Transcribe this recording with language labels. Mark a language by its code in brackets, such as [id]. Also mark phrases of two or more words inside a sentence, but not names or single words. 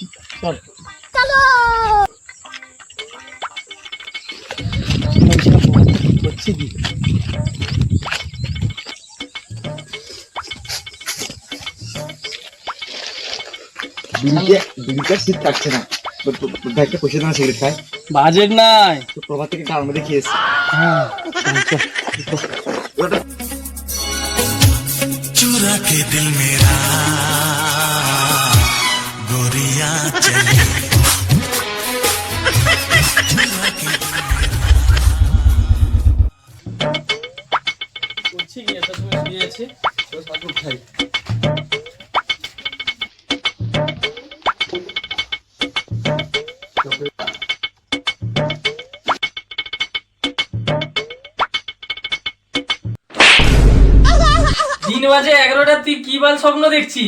[bn] চল করছে কি? বিড়িটা শীত কাটছে না। ভাইকে পয়সা দেওয়া সিগারেট খায়, বাজেট নাই তো প্রভাত থেকে কার মধ্যে খেয়েছি। হ্যাঁ [hi] चुरा के दिल मेरा गोरिया चली [bn] করছে কি? এত সময় শুয়ে আছে। দিন বাজে 11টা, তুই কি বাল স্বপ্ন দেখছিস?